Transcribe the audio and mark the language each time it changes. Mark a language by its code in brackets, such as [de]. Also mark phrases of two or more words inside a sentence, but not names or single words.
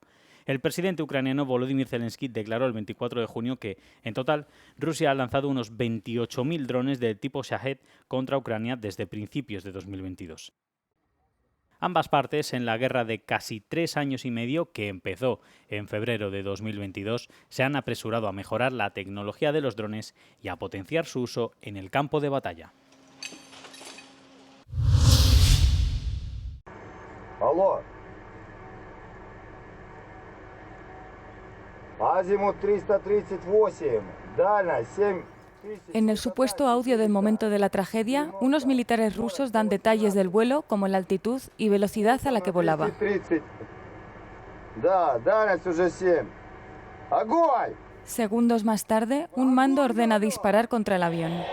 [es] El presidente ucraniano Volodymyr Zelensky declaró el 24 de junio que, en total, Rusia ha lanzado unos 28.000 drones del tipo Shahed contra Ucrania desde principios de 2022. Ambas partes, en la guerra de casi 3 años y medio que empezó en febrero de 2022, se han apresurado a mejorar la tecnología de los drones y a potenciar su uso en el campo de batalla. [ru] Алло. Азимут 338, дальность 7. [es] En el supuesto audio del momento de la tragedia, unos militares rusos dan detalles del vuelo, como la altitud y velocidad a la que volaba. Segundos más tarde, un mando ordena disparar contra el avión.